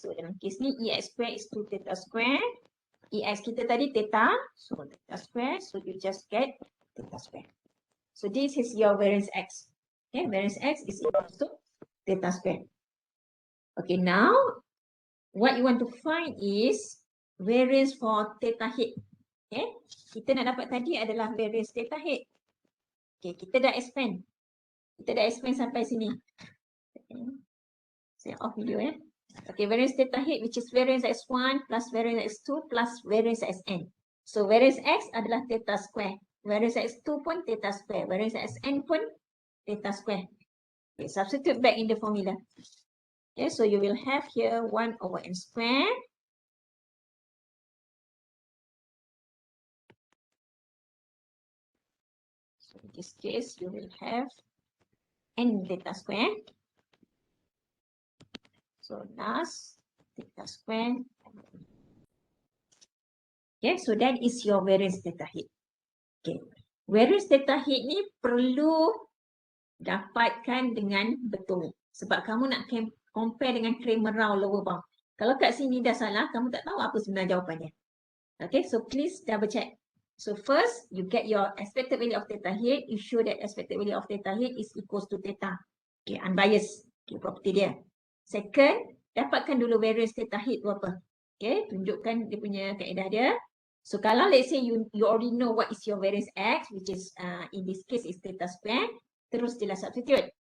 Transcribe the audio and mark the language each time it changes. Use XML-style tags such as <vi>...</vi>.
<en>So</en> <ms>dalam case ni,</ms> <en>EX square is 2 theta square. EX kita tadi theta, so theta square. So you just get theta square. So this is your variance x. Okay, variance x is equal to theta square. Okay, now what you want to find is variance for theta head.</en> <ms>Okay, kita nak dapat tadi adalah variance theta head. Okay, kita dah expand. Kita dah expand sampai sini. Saya off video</ms> <en>Okay, variance theta head which is variance x1 plus variance x2 plus variance xn. So variance x adalah theta square. Variance x2 pun theta square. Variance xn pun theta square. Okay, substitute back in the formula. Okay, so you will have here 1 over n square. So in this case, you will have n theta square. So last theta square. Okay, so that is your variance theta head.</en> <ms>Okay, variance theta head ni perlu dapatkan dengan betul. Sebab kamu nak compare dengan Kramer-Rao lower bound. Kalau kat sini dah salah, kamu tak tahu apa sebenarnya jawapannya.</ms> <en>Okay, so please double check. So first, you get your expected value of theta head. You show that expected value of theta head is equals to theta. Okay, unbiased. Okay, property dia. Second,</en> <ms>dapatkan dulu</ms> <en>variance theta head tu apa.</en> <ms>Okay, tunjukkan dia punya kaedah dia.</ms> <en>So kalau let's say you already know what is your variance x, which is in this case is theta square,</en> <ms>terus je lah</ms> <en>substitute.</en>